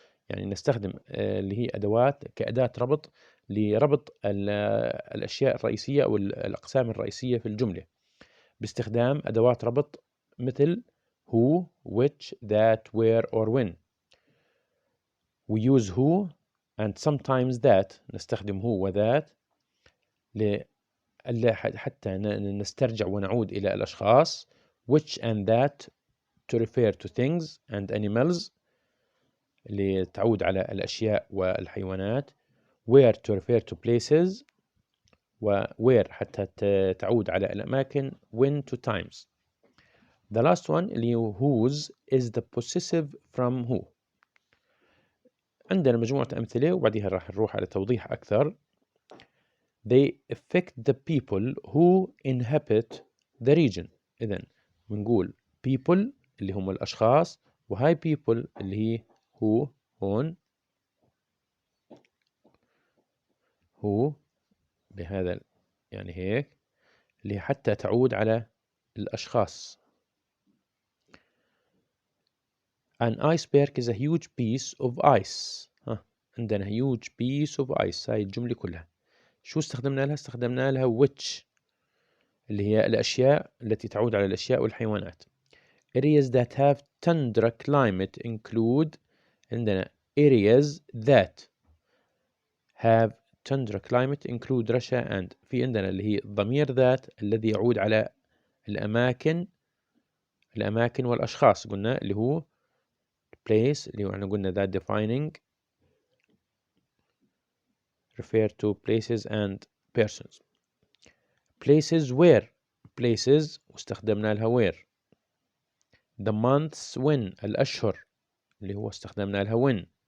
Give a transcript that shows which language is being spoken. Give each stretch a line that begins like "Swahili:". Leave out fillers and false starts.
Arabic: يعني نستخدم اللي هي أدوات كأداة ربط لربط الأشياء الرئيسية أو الأقسام الرئيسية في الجملة باستخدام أدوات ربط مثل
English: who, which, that, where or when. We use who and sometimes that.
Arabic: نستخدم who وذات حتى نسترجع ونعود إلى الأشخاص.
English: which and that to refer to things and animals
Arabic: لتعود على الأشياء والحيوانات.
English: where to refer to places و where
Arabic: حتى تعود على الأماكن.
English: when to times. The last one
Arabic: اللي هو
English: whose is the possessive from who.
Arabic: عندنا مجموعة أمثلة وبعدها راح نروح على توضيح أكثر.
English: They affect the people who inhabit the region.
Arabic: إذن بنقول people اللي هم الأشخاص وهاي people اللي هي who هون who بهذا يعني هيك اللي حتى تعود على الأشخاص.
English: An iceberg is a huge piece of ice. عندنا huge piece of ice.
Arabic: هاي الجملة كلها شو استخدمنا لها؟ استخدمنا لها which اللي هي الأشياء التي تعود على الأشياء والحيوانات.
English: Areas that have tundra climate include. عندنا areas that have tundra climate include Russia and.
Arabic: في عندنا اللي هي الضمير that الذي يعود على الأماكن والأشخاص. قلنا اللي هو
English: place
Arabic: اللي هو احنا قلنا
English: that defining refer to places and persons. places where places
Arabic: واستخدمنا لها
English: where. the months when
Arabic: الأشهر اللي هو استخدمنا لها when.